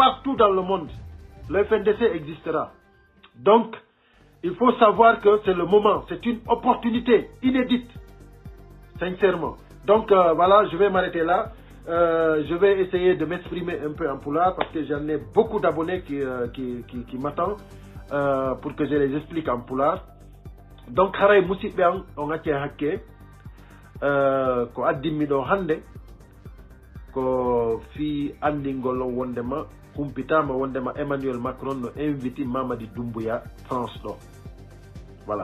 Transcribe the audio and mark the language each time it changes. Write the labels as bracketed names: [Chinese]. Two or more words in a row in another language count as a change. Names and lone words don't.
[French] Partout dans le monde, le FNDC existera. Donc, il faut savoir que c'est le moment. C'est une opportunité inédite. Sincèrement. Donc, voilà, je vais m'arrêter là. Je vais essayer de m'exprimer un peu en pulaar, parce que j'en ai beaucoup d'abonnés qui m'attendent pour que je les explique en pulaar. [Fula] Donc, haray musidɓe an on acce hakke ko addinmi ɗo hannde ko fi andingol on wondema humpitama wondema Emmanuel Macron no invite Mamadi Doumbouya France ɗo. [French] Voilà.